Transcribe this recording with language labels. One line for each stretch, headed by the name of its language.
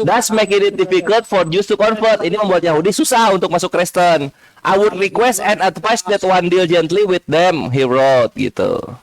English: That's make it difficult for Jews to convert.
Indonesian: Ini membuat Yahudi susah untuk masuk Kristen.
English: I would request and advise that one deal gently with them, he wrote gitu.